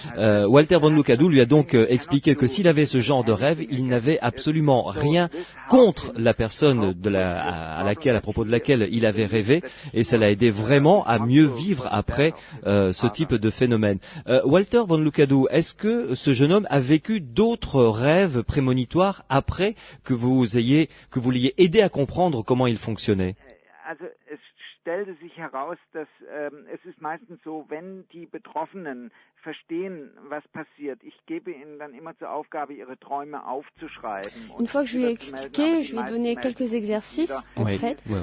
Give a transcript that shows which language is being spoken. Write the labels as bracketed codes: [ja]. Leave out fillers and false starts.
[fr] Walter von Lucadou lui a donc expliqué que s'il avait ce genre de rêve, il n'avait absolument rien contre la personne à propos de laquelle il avait rêvé, et ça l'a aidé vraiment à mieux vivre après ce type de phénomène. Walter von Lucadou, est-ce que ce jeune homme a vécu d'autres rêves prémonitoires après que vous l'ayez aidé à comprendre comment il fonctionnait? [de] stellte sich heraus, dass es ist meistens so, wenn die Betroffenen verstehen, was passiert. Ich gebe ihnen dann immer zur Aufgabe, ihre Träume aufzuschreiben. [fr] Une fois que je lui ai expliqué, je lui ai donné quelques exercices, en fait,